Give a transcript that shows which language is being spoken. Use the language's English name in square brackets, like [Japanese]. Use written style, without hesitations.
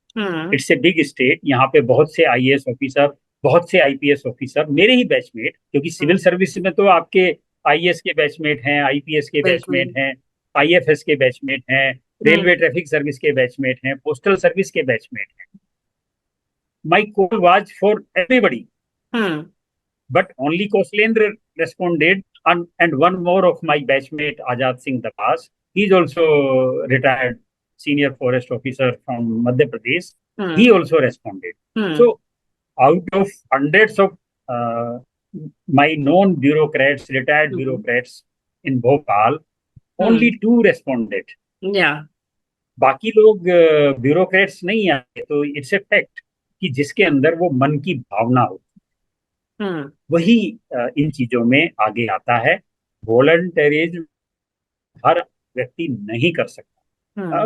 [English] It's a big state. [Hindi] यहाँ पे बहुत से आईएएस ऑफिसर, बहुत से आईपीएस ऑफिसर, मेरे ही बैचमेट, क्योंकि सिविल सर्विस में तो आपके आईएएस के बैचमेट हैं, आईपीएस के बैचमेट हैं, आईएफएस के बैचमेट हैं, रेलवे ट्रैफिक सर्विस के बैचमेट हैं, पोस्टल सर्विस के बैचमेट हैं. [English] My call was for everybody, but only Kauslendra responded, and one more of my batchmate, Ajad Singh Dabas, he is also retired senior forest officer from Madhya Pradesh. He also responded. So, out of hundreds of my known bureaucrats, retired bureaucrats in Bhopal, only 2 responded. Yeah. [Hindi] बाकी लोग bureaucrats नहीं आए. तो [English] it's a fact [Hindi] कि जिसके अंदर वो मन की भावना हो, वही इन चीजों में आगे आता है. वॉलंटरीज हर व्यक्ति नहीं कर सकता.